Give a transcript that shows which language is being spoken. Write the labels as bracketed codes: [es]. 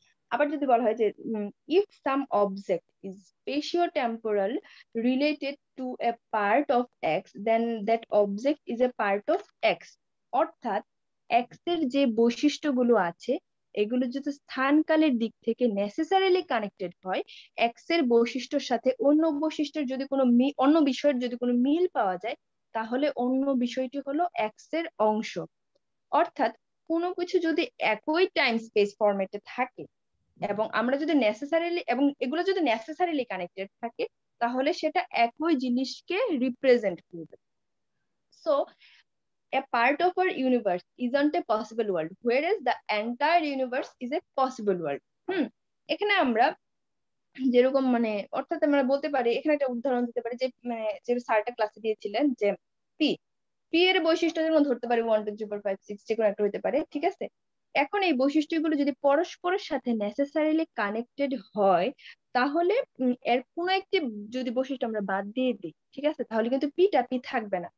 [bn] আবার যদি বলা হয় যে [en] If some object is spatio-temporal related to a part of x then that object is a part of x। [bn] অর্থাৎ x এর যে বৈশিষ্ট্যগুলো আছে এগুলো যদি স্থানকালের দিক থেকে নেসেসারিলি কানেক্টেড হয়, এক্স এর বৈশিষ্ট্যের সাথে অন্য বৈশিষ্ট্যের যদি কোনো অন্য বিষয়ের যদি কোনো মিল পাওয়া যায় তাহলে অন্য বিষয়টি হলো এক্স এর অংশ। অর্থাৎ কোনো কিছু যদি একই টাইম স্পেস ফরম্যাটে থাকে এবং আমরা যদি এগুলো যদি নেসেসারিলি কানেক্টেড থাকে তাহলে সেটা একই জিনিসকে রিপ্রেজেন্ট করবে। [en] So a part of our universe isn't a possible world whereas the entire universe is a possible world। [bn] এখানে আমরা যেরকম মানে অর্থাৎ আমরা বলতে পারি, এখানে একটা উদাহরণ দিতে পারি যে মানে যে স্যারটা ক্লাসে দিয়েছিলেন যে পি এর বৈশিষ্ট্য যেমন ধরতে পারি 1 2 3 4 5 6 যে কোনো একটা হতে পারে। ঠিক আছে, এখন এই বৈশিষ্ট্যগুলো যদি পরস্পরের সাথে নেসেসারিলি কানেক্টেড হয় তাহলে এর কোনো একটি যদি বৈশিষ্ট্য আমরা বাদ দিয়ে দিই, ঠিক আছে, তাহলে কিন্তু পিটা পি থাকবে না।